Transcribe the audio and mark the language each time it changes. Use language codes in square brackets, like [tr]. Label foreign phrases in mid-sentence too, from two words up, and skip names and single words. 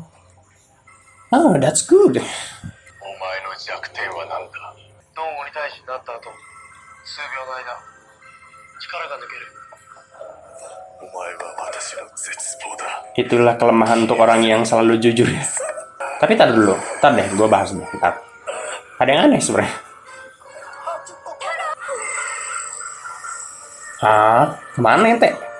[en] Oh, that's good. [ja] ドン鬼退治になった後、数秒の間、力が抜ける。お前は私の絶望だ。 [id] Itulah kelemahan untuk orang yang selalu jujur ya. Tapi tar dulu, tar deh, gue bahas deh. Tar. Ada yang aneh sebenarnya. Hah? Kemana ente?